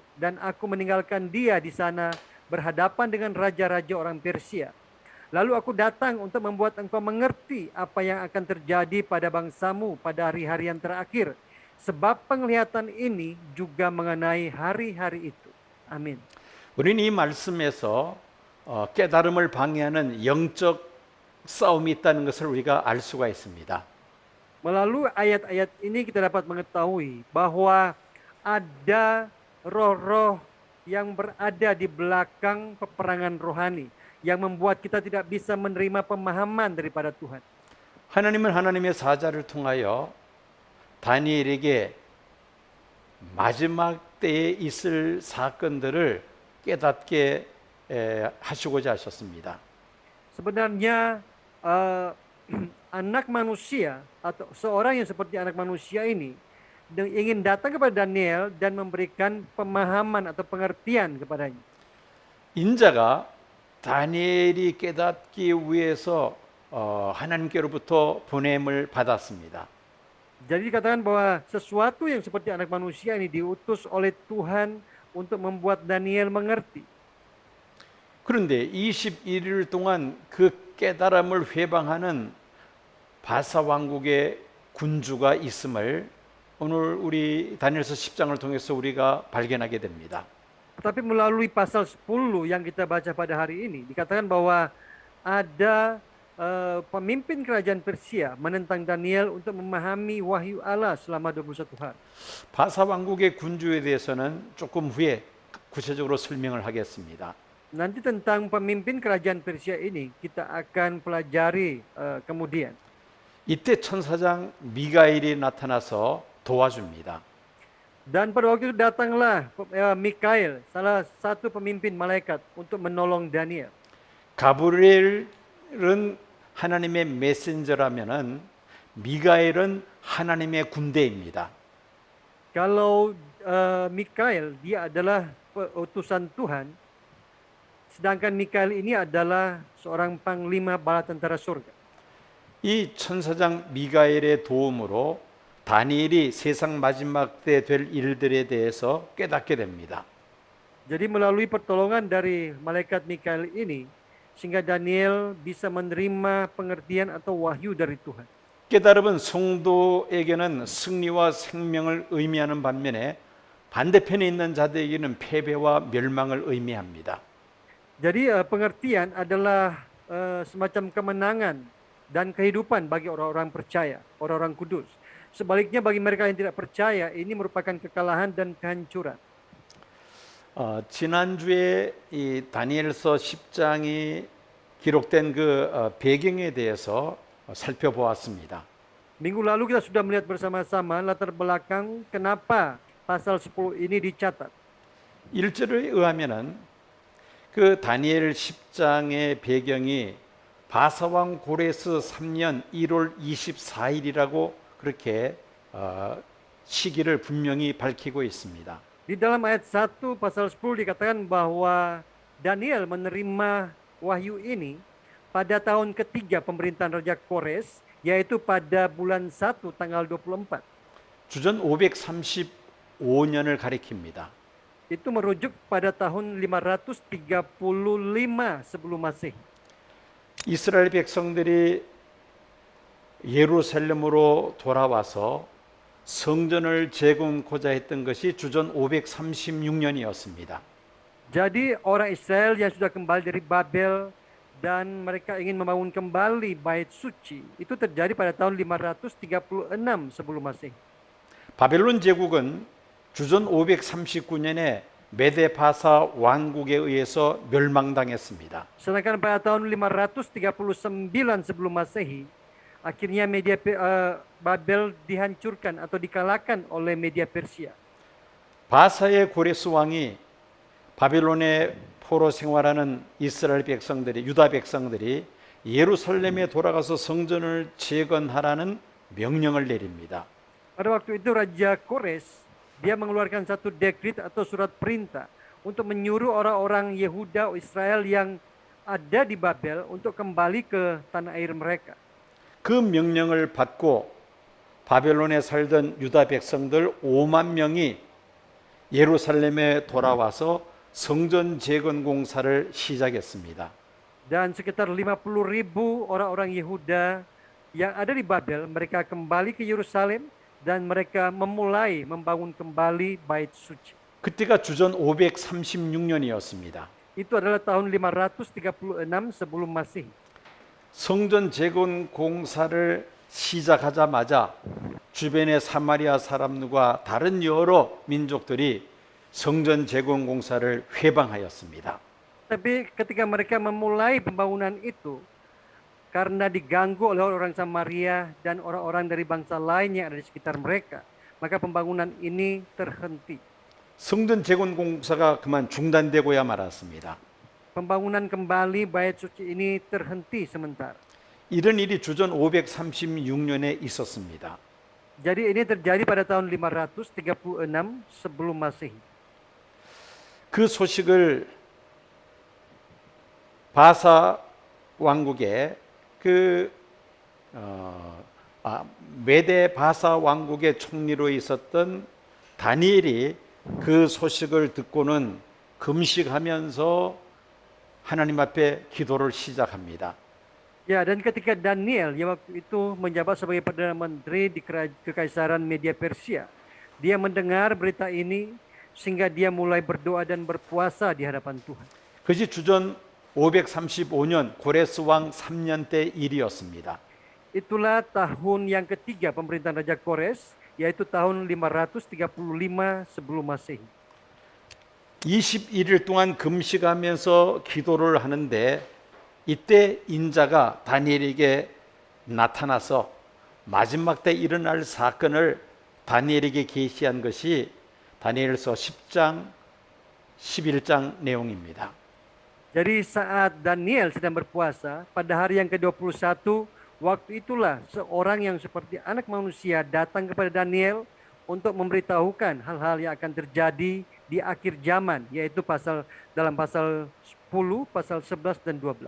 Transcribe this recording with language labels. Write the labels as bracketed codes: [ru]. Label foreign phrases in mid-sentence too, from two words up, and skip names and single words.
[id] Dan aku meninggalkan dia di sana berhadapan dengan raja-raja orang Persia. Lalu aku datang untuk membuat engkau mengerti apa yang akan terjadi pada bangsamu pada hari-hari yang terakhir. Sebab penglihatan ini juga mengenai hari-hari itu. Amin. [ko] 우리는 이 말씀에서 깨달음을 방해하는 영적 싸움이 있다는 것을 우리가 알 수가 있습니다. [id] Melalui ayat-ayat ini kita dapat mengetahui bahwa ada roh-roh yang berada di belakang peperangan rohani yang membuat kita tidak bisa menerima pemahaman daripada Tuhan. [ko] 하나님은 하나님의 사자를 통하여 다니엘에게 마지막 때에 있을 사건들을 깨닫게 하시고자 하셨습니다. [id] Sebenarnya anak manusia atau seorang yang seperti anak manusia ini ingin datang kepada Daniel dan memberikan pemahaman atau pengertian kepadanya. [ko] 인자가 다니엘이 깨닫기 위해서 하나님께로부터 보냄을 받았습니다. [id] Jadi dikatakan bahwa sesuatu yang seperti anak manusia ini diutus oleh Tuhan untuk membuat Daniel mengerti. [ko] 그런데 21일 동안 그 깨달음을 회방하는 바사 왕국의 군주가 있음을 오늘 우리 다니엘서 10장을 통해서 우리가 발견하게 됩니다. [id] Tetapi melalui pasal 10 yang kita baca pada hari ini dikatakan bahwa ada pemimpin kerajaan Persia menentang Daniel untuk memahami wahyu Allah selama 21 hari. [ko] 바사 왕국의 군주에 대해서는 조금 후에 구체적으로 설명을 하겠습니다. [id] Nanti tentang pemimpin kerajaan Persia ini kita akan pelajari kemudian. [ko] 이때 천사장 미가엘이 나타나서 도와줍니다. [id] Dan pada waktu itu datanglah Mikael, salah satu pemimpin malaikat untuk menolong Daniel. [ko] 가브리엘은 하나님의 메신저라면은 미가엘은 하나님의 군대입니다. [id] Kalau Mikael dia adalah utusan Tuhan, sedangkan Mikael ini adalah seorang panglima bala tentara surga. [ko] 이 천사장 미가엘의 도움으로 다니엘이 세상 마지막 때 될 일들에 대해서 깨닫게 됩니다. [id] Jadi melalui pertolongan dari malaikat Mikael ini, sehingga Daniel bisa menerima pengertian atau wahyu dari Tuhan. [ko] 깨달음은 성도에게는 승리와 생명을 의미하는 반면에 반대편에 있는 자들에게는 패배와 멸망을 의미합니다. [id] Jadi pengertian adalah semacam kemenangan dan kehidupan bagi orang-orang percaya, orang-orang kudus. Sebaliknya bagi mereka yang tidak percaya, ini merupakan kekalahan dan kehancuran. [ko] 지난주에 이 다니엘서 10장이 기록된 그 배경에 대해서 살펴보았습니다. [id] Minggu lalu kita sudah melihat bersama-sama latar belakang kenapa pasal 10 ini dicatat. [ko] 1절에 의하면은 그 다니엘 10장의 배경이 바사왕 고레스 3년 1월 24일이라고 그렇게 시기를 분명히 밝히고 있습니다. [id] Di dalam ayat 1 pasal 10 dikatakan bahwa Daniel menerima wahyu ini pada tahun ketiga pemerintahan Raja Kores, yaitu pada bulan 1 tanggal 24. [ko] 주전 535년을 가리킵니다. [id] Itu merujuk pada tahun 535 sebelum Masehi. [ko] 이스라엘 백성들이 예루살렘으로 돌아와서 성전을 재건고자 했던 것이 주전 536년이었습니다. [id] Jadi orang Israel yang sudah kembali dari Babel dan mereka ingin membangun kembali bait suci, itu terjadi pada tahun 536 sebelum Masehi. [ko] 바벨론 제국은 주전 539년에 메데바사 왕국에 의해서 멸망당했습니다. [id] Sedangkan pada tahun 539 sebelum Masehi, akhirnya Babel dihancurkan atau dikalahkan oleh Media Persia. [ko] 바사의 고레스 왕이 바빌론의 포로 생활하는 이스라엘 백성들이, 유다 백성들이 예루살렘에 돌아가서 성전을 재건하라는 명령을 내립니다. [id] Pada waktu itu Raja Kores, dia mengeluarkan satu dekrit atau surat perintah untuk menyuruh orang-orang Yehuda Israel yang ada di Babel untuk kembali ke tanah air mereka. [ko] 그 명령을 받고 바벨론에 살던 유다 백성들 5만 명이 예루살렘에 돌아와서 성전 재건 공사를 시작했습니다. [id] Dan sekitar 50.000 orang-orang Yehuda yang ada di Babel, mereka kembali ke Yerusalem dan mereka memulai membangun kembali bait suci. [ko] 그때가 주전 536년이었습니다. [id] Itu adalah tahun 536 sebelum Masehi. [ko] 성전 재건 공사를 시작하자마자 주변의 사마리아 사람들과 다른 여러 민족들이 성전 재건 공사를 회방하였습니다. [id] Tapi ketika mereka memulai pembangunan itu, karena diganggu oleh orang Samaria dan orang-orang dari bangsa lain yang ada di sekitar mereka, maka pembangunan ini terhenti. [ko] 성전 재건 공사가 그만 중단되고야 말았습니다. [id] Pembangunan kembali bait suci ini terhenti sementara. [ko] 이런 일이 주전 536년에 있었습니다. [id] Jadi ini terjadi pada tahun 536 sebelum Masehi. [ko] 그 소식을 바사 왕국의 메데 바사 왕국의 총리로 있었던 다니엘이 그 소식을 듣고는 금식하면서 하나님 앞에 기도를 시작합니다. [id] Ya, dan ketika Daniel yang waktu itu menjabat sebagai Perdana Menteri di Kekaisaran Media Persia, dia mendengar berita ini sehingga dia mulai berdoa dan berpuasa di hadapan Tuhan. [ko] 그것이 주전 535년 고레스 왕 3년 때 일이었습니다. [id] Itulah tahun yang ketiga pemerintahan Raja Kores, yaitu tahun 535 sebelum Masehi. [ko] 21일 동안 금식하면서 기도를 하는데 이때 인자가 다니엘에게 나타나서 마지막 때 일어날 사건을 다니엘에게 계시한 것이 다니엘서 10장, 11장 내용입니다. [id] Jadi saat Daniel sedang berpuasa, pada hari yang ke-21, waktu itulah seorang yang seperti anak manusia datang kepada Daniel untuk memberitahukan hal-hal yang akan terjadi di akhir zaman, yaitu dalam pasal 10, pasal 11 dan 12.